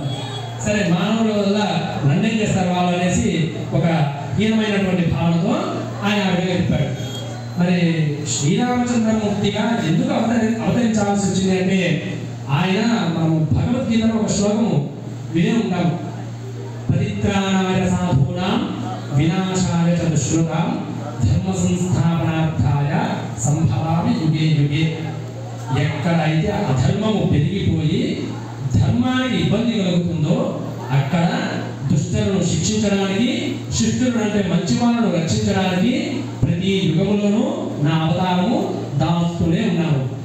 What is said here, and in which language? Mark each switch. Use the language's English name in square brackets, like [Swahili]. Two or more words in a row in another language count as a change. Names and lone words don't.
[Telugu] సరే, మానవుల వల్ల నన్నేం చేస్తారు వాళ్ళు అనేసి ఒక హీనమైనటువంటి భావనతో ఆయన అడిగి చెప్పాడు. మరి శ్రీరామచంద్రమూర్తిగా ఎందుకు అవతరించాల్సి వచ్చింది అంటే, ఆయన మనం భగవద్గీతలో ఒక శ్లోకము వినే ఉంటాం, [Sanskrit] పరిత్రాణాయ సాధూనాం వినాశాయ చ దుష్కృతాం ధర్మ సంస్థాపనార్థాయ సంభవామి యుగే యుగే. [Telugu] ఎక్కడైతే అధర్మము పెరిగిపోయి ధర్మానికి ఇబ్బంది కలుగుతుందో అక్కడ దుష్టులను శిక్షించడానికి, శిష్టులను అంటే మంచి వాళ్ళను రక్షించడానికి ప్రతి యుగములోనూ నా అవతారము దాస్తూనే ఉన్నాను.